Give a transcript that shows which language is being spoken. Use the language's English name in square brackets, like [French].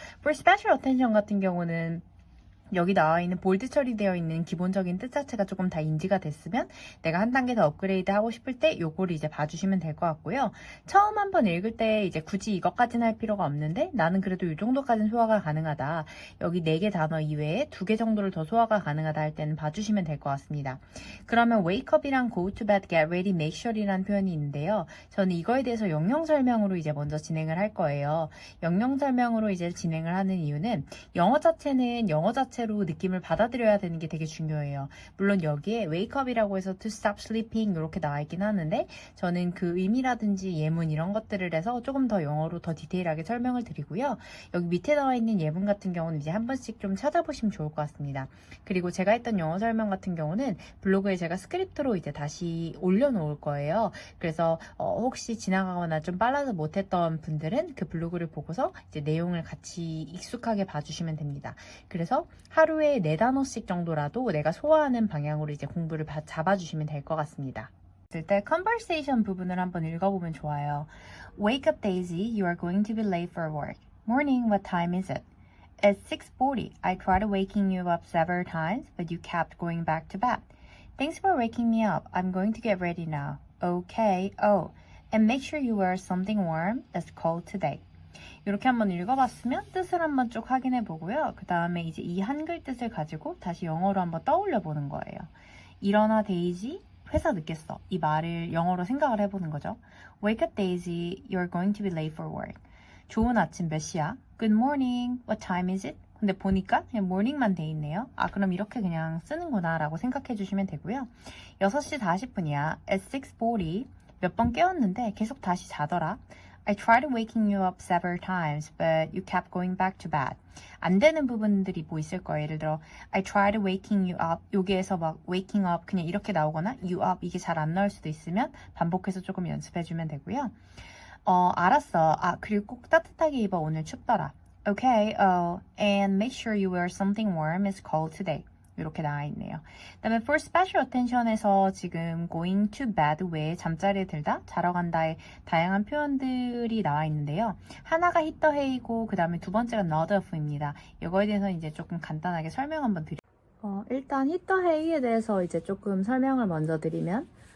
[Korean] For special attention 같은 경우는 여기 나와 있는 볼드 처리되어 있는 기본적인 뜻 자체가 조금 다 인지가 됐으면 내가 한 단계 더 업그레이드 하고 싶을 때 요거를 이제 봐주시면 될 것 같고요. 처음 한번 읽을 때 이제 굳이 이것까지는 할 필요가 없는데 나는 그래도 이 정도까지는 소화가 가능하다. 여기 4개 단어 이외에 2개 정도를 더 소화가 가능하다 할 때는 봐주시면 될 것 같습니다. 그러면 wake up이랑 go to bed, get ready, make sure이라는 표현이 있는데요. 저는 이거에 대해서 영영 설명으로 이제 먼저 진행을 할 거예요. 영영 설명으로 이제 진행을 하는 이유는 영어 자체는 영어 자체로 느낌을 받아들여야 되는 게 되게 중요해요. 물론 여기에 wake up이라고 해서 [English] to stop sleeping [Korean] 이렇게 나와 있긴 하는데 저는 그 의미라든지 예문 이런 것들을 해서 조금 더 영어로 더 디테일하게 설명을 드리고요. 여기 밑에 나와 있는 예문 같은 경우는 이제 한 번씩 좀 찾아보시면 좋을 것 같습니다. 그리고 제가 했던 영어 설명 같은 경우는 블로그에 제가 스크립트로 이제 다시 올려놓을 거예요. 그래서 혹시 지나가거나 좀 빨라서 못했던 분들은 그 블로그를 보고서 이제 내용을 같이 익숙하게 봐주시면 됩니다. 그래서 하루에 4단어씩 정도라도 내가 소화하는 방향으로 이제 공부를 잡아주시면 될 것 같습니다. 때 conversation 부분을 한번 읽어보면 좋아요. [English] Wake up Daisy, you are going to be late for work. Morning, what time is it? It's 6:40. I tried waking you up several times, but you kept going back to bed. Thanks for waking me up. I'm going to get ready now. Okay, oh, and make sure you wear something warm. It's cold today. [Korean] 이렇게 한번 읽어봤으면 뜻을 한번 쭉 확인해 보고요. 그 다음에 이제 이 한글 뜻을 가지고 다시 영어로 한번 떠올려 보는 거예요. 일어나 데이지, 회사 늦겠어. 이 말을 영어로 생각을 해보는 거죠. [English] Wake up Daisy, you're going to be late for work. [Korean] 좋은 아침 몇 시야? [English] Good morning, what time is it? [Korean] 근데 보니까 그냥 morning만 돼 있네요. 그럼 이렇게 그냥 쓰는구나 라고 생각해 주시면 되고요. 6시 40분이야. [English] At 6:40. [Korean] 몇 번 깨웠는데 계속 다시 자더라. [English] I tried waking you up several times, but you kept going back to bed. [Korean] 안 되는 부분들이 뭐 있을 거예요. 예를 들어, [English] I tried waking you up. [Korean] 여기에서 막 waking up 그냥 이렇게 나오거나 you up 이게 잘 안 나올 수도 있으면 반복해서 조금 연습해주면 되고요. 알았어. 그리고 꼭 따뜻하게 입어. 오늘 춥더라. [English] Okay, and make sure you wear something warm. It's cold today. [Korean] 이렇게 나와 있네요. 그다음에 for special attention에서 지금 going to bed 외에 잠자리에 들다, 자러 간다의 다양한 표현들이 나와 있는데요. 하나가 hit the hay고 그 다음에 두 번째가 nod off입니다. 이거에 대해서 이제 조금 간단하게 설명 한번 드릴게요. 일단 hit the hay에 대해서 이제 조금 설명을 먼저 드리면